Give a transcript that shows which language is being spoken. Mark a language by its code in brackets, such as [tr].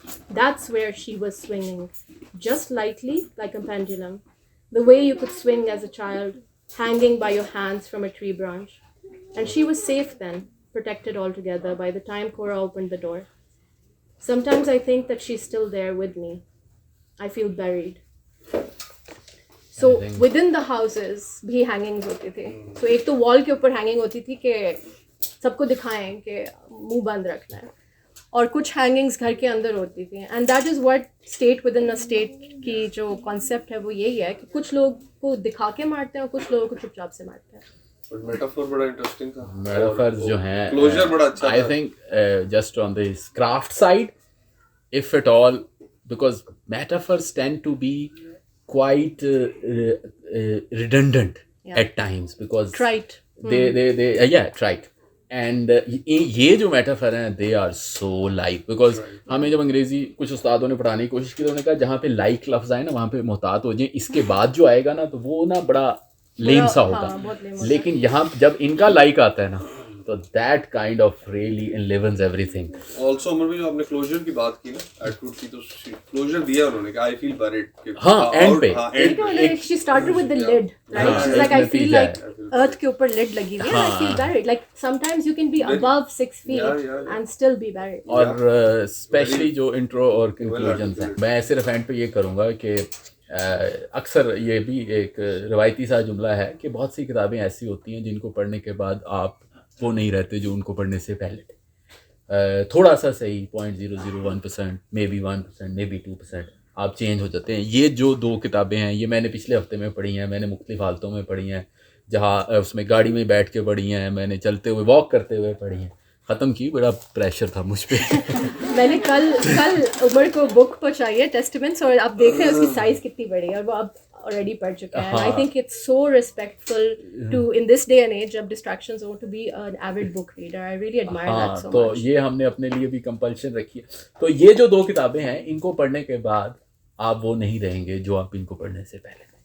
[en] That's where she was swinging, just lightly, like a pendulum, the way you could swing as a child, hanging by your hands from a tree branch. And she was safe then, protected altogether by the time Cora opened the door. Sometimes I think that she's still there with me. I feel buried. So within the houses [hi] भी [en] hangings [hi] होती थी. So एक तो wall के ऊपर hanging होती थी कि सबको दिखाएं कि मुंह बंद रखना है, और कुछ hangings घर के अंदर होती थी. [en] And that is what state within a state [hi] की जो concept है वो यही है कि कुछ लोग को दिखा के मारते हैं और कुछ लोगों को चुपचाप से मारते हैं. बट मेटाफोर बड़ा इंटरेस्टिंग था. मेटाफर जो हैं क्लोजर बड़ा अच्छा [en] I think just on this craft side if at all, because metaphors tend to be quite redundant at times, because Trite. they trite. [hi] And ये जो मेटाफर हैं [en] they are so like, because [hi] हमें जब अंग्रेजी कुछ उस्तादों ने पढ़ाने की कोशिश की तो उन्होंने कहा जहाँ पे लाइक लफ्ज़ आए ना वहाँ पे मोहतात हो जाए, इसके बाद जो आएगा ना तो वो ना बड़ा लेम सा होगा. लेकिन यहाँ जब इनका लाइक आता है ना तो [en] that kind of really enlivens everything. [hi] Also अमर भाई जो आपने क्लोजर की बात की ना एटवुड की, तो क्लोजर दिया उन्होंने कि [en] I feel buried. [hi] हाँ एंड पे [en] She started with the lid, right? She's like, I feel like earth [hi] के ऊपर [en] lid [hi] लगी हुई है, [en] I feel buried. Like sometimes you can be above 6 feet and still be buried. [hi] और specially जो intro और कंक्लूजन्स हैं, मैं सिर्फ एंड पे ये करूँगा कि अक्सर ये भी एक रवायती सा जुमला है कि बहुत सी किताबें ऐसी होती हैं जिनको पढ़ने के बाद आप वो नहीं रहते जो उनको पढ़ने से पहले थे. थोड़ा सा सही 0.001%, मे बी 1%, मे बी 2% आप चेंज हो जाते हैं. ये जो 2 किताबें हैं ये मैंने पिछले हफ्ते में पढ़ी हैं, मैंने मुख्तलिफ हालतों में पढ़ी हैं, जहाँ उसमें गाड़ी में बैठ के पढ़ी हैं, मैंने चलते हुए वॉक करते हुए पढ़ी हैं. ख़त्म की, बड़ा प्रेशर था मुझ पे. मैंने कल उमर को बुक पहुँचाई है टेस्टामेंट्स, और आप देख रहे हैं उसकी साइज़ कितनी बड़ी है और वो अब already पढ़ चुका है. [en] I think it's so respectful to in this day and age [hi] जब distractions हो [en] to be an avid book reader. I really admire that so much. [hi] तो ये हमने अपने लिए भी कंपल्शन रखी है. तो ये जो 2 किताबें हैं इनको पढ़ने के बाद आप वो नहीं रहेंगे जो आप इनको पढ़ने से पहले